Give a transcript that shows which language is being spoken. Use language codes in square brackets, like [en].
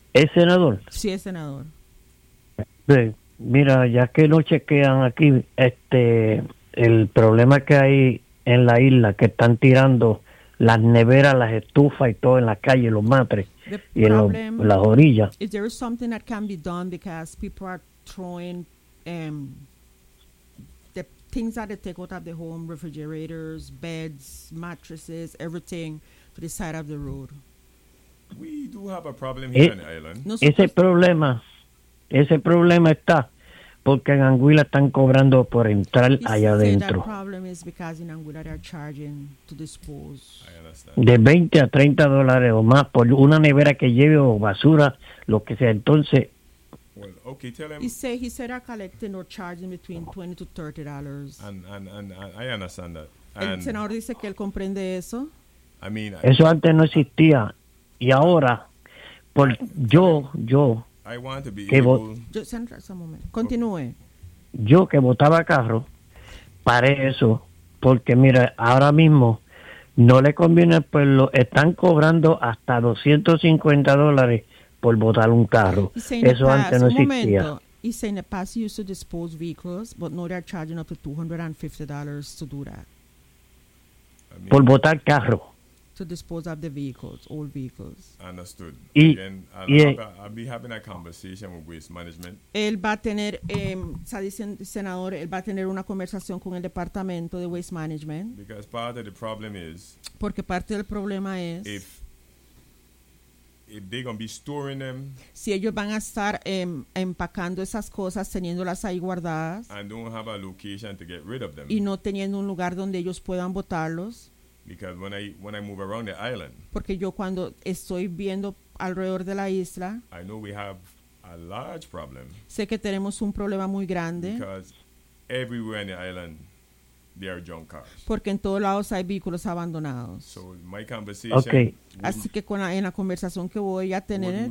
[es] ¿Es senador? Sí, es senador. Sí. Mira, ya que no chequean aquí, el problema que hay en la isla, que están tirando las neveras, las estufas y todo en la calle, los matres y en las orillas. [en] Is there something that can be done because people are throwing the things that they take out of the home, refrigerators, beds, mattresses, everything to the side of the road? We do have a problem here in the island. [es] Ese problema está porque en Anguila están cobrando por entrar allá adentro. [en] The problem is because in Anguila they are charging to dispose. I understand. [es] De 20 a 30 dólares o más por una nevera que lleve o basura, lo que sea. Entonces, [en] well, okay, tell him. He said they are collecting or charging between $20 to $30. And I understand that. [es] El senador dice que él comprende eso. [en] I mean, [es] eso antes no existía. Y ahora, [en] I want to be able. Just center some moment. [es] Continúe. Yo que botaba carro, paré eso, porque mira, ahora mismo no le conviene al pueblo, están cobrando hasta $250 por botar un carro. Eso antes no existía. [en] He said in the past you used to dispose vehicles, but now they're charging up to $250 to do that. [es] Por botar carro. [en] To dispose of the vehicles, old vehicles. Understood. I'll be having a conversation with waste management. [es] Él va a tener, está diciendo el senador, él va a tener una conversación con el departamento de waste management. [en] Because part of the problem is. [es] Porque parte del problema es. [en] If they're gonna be storing them. [es] Si ellos van a estar empacando esas cosas, teniéndolas ahí guardadas. [en] And don't have a location to get rid of them. [es] Y no teniendo un lugar donde ellos puedan botarlos. [en] Because when I move around the island, [es] porque yo cuando estoy viendo alrededor de la isla, [en] I know we have a large problem. [es] Sé que tenemos un problema muy grande. [en] Because everywhere in the island, there are junk cars. [es] Porque en todos lados hay vehículos abandonados. [en] So my conversation. Okay. [es] Así que en la conversación que voy a tener,